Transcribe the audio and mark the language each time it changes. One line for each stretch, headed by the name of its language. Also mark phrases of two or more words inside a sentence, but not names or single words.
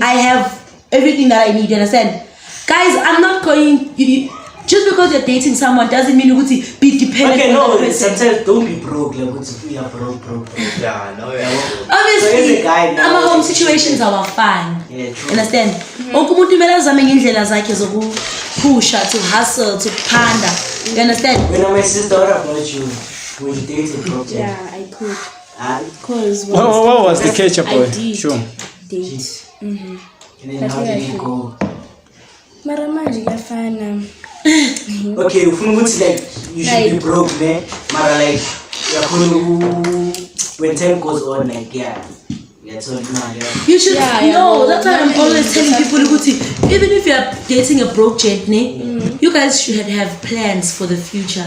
English: I have everything that I need. You understand, guys? I'm not going. Just because you're dating someone doesn't mean you be dependent Okay, on no, that person. sometimes don't be broke. Like, we are broke. Yeah, no, yeah. Obviously, So guy now, our home situations are fine. Yeah, true. Understand?
Zulu: Wonke umuntu kumele azame ngendlela zakhe zokuphusha,
English: to hustle, to panda. You understand? When my sister, what about you? When you date a broke gent? yeah, I could. Because What was the catch up, boy? I did Sure. date. And then But how yeah, did it go?
Zulu: Mara manje kuyafana.
English: Okay, if you like, you should be broke, man. Mara like, when time goes on, like, yeah. That's all, yeah. You should no, that's why I'm always telling people, even if you're dating a broke gent, you guys should have plans for the future.